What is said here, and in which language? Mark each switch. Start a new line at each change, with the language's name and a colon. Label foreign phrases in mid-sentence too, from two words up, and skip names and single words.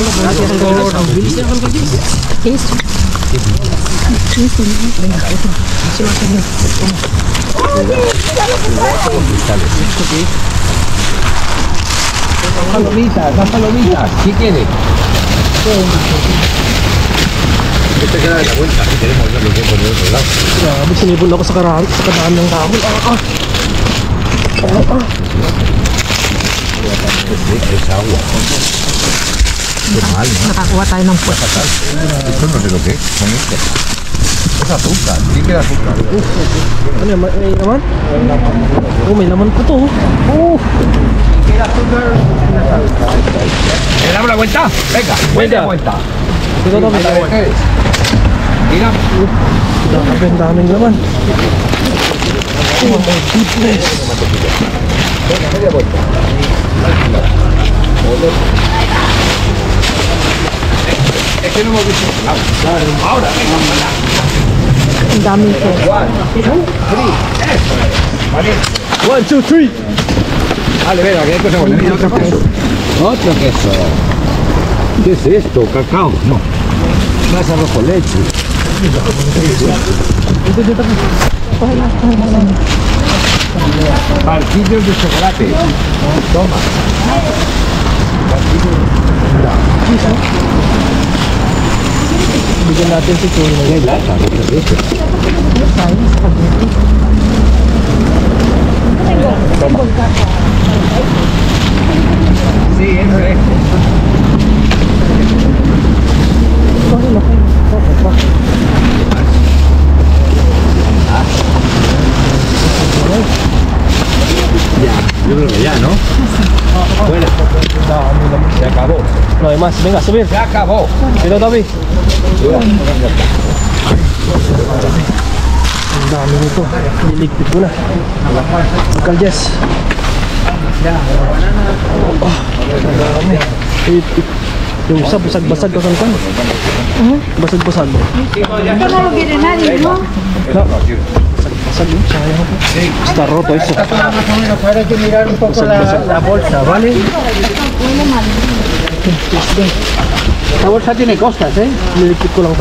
Spanish: Palomitas, más palomitas. ¿Qué quiere? Este queda de la vuelta. Aquí tenemos ya los tiempos del otro lado.
Filipino: Grabe, sinipon ako sa karaan ng kahoy.
Spanish: Es agua. Qué mal, ¿no?
Filipino: Nakakuha tayo ng puwet.
Spanish: Esto no sé lo que es. Son estos. Es azúcar. Sí que era azúcar.
Filipino: Ano yan? May laman? Oh, may laman po to. Oh!
Spanish: ¿Le damos la vuelta? Venga, Venga. vuelta.
Filipino: Dito na, may laman.
Spanish: Mira.
Filipino: Grabe, ang daming laman.
English: Oh my goodness.
Spanish: Media vuelta. Es que no hemos visto. Ahora, venga, para.
Filipino: Ang dami ko.
Spanish: 1, 2, 3. Eso es. Vale. 1, 2, 3! Vale, venga, que hay cosa buena. Mira, otro queso. Otro queso. ¿Qué es esto? ¿Cacao? No. Más arroz con leche. Barquillos de chocolate. Toma.
Filipino: Bigyan natin si Cholo na
Spanish: Hay lata, ¿qué es eso? Sí, eso es. Ya, yo creo que ya, ¿no? Fuera. Se acabó. No hay más. Venga, subir. Se acabó.
Filipino: Dito, Toby. Ang dami nito. Niligpit ko na. Uncle Jess. Ang dami. Yung isa, basag-basag ko kan. Basag-basag.
Spanish: Ito no lo quiere nadie, ¿no? No.
Filipino: Basag yun. Sayang.
Spanish: Está roto eso. Hay que mirar un poco la bolsa, ¿vale? La bolsa tiene costas, ¿eh?
Filipino: Niligpit ko lang to.